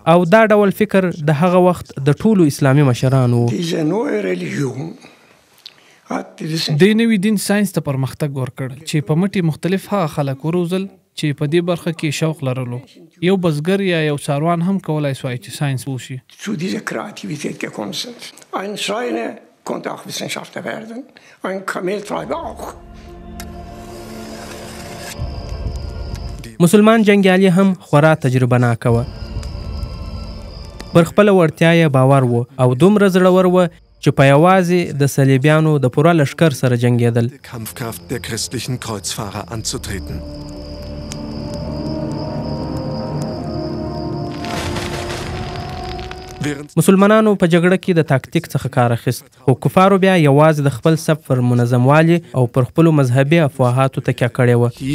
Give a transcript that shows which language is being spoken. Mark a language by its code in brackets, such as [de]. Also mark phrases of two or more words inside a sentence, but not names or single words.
[ps] او دا ډول فکر د هغه وخت د ټولو اسلامي مشرانو و. د نوي دین ساینس ته پرمختګ ورکړ چې په مټي مختلف هغه خلک وروزل چې په دې برخه کې شوق لرلو. یو بزګر یا یو څاروان هم کولای شوی چې ساینس وشي. [de] konnte auch Wissenschaftler werden. Ein Kameltreiber auch. [ps] مسلمان جنګیالي هم خورا تجربه ناکه وه. پر خپله وړتیا یې باور و او دومره زړور و چې په یوازې د صلیبیانو د پوره لښکر سره جنګېدل. مسلمانانو په جګړه کې د تاکتیک څخه کار اخیست، خو کفارو بیا یوازې د خپل صف پر منظموالي او پر خپلو مذهبي افواهاتو تکیه کړې وه.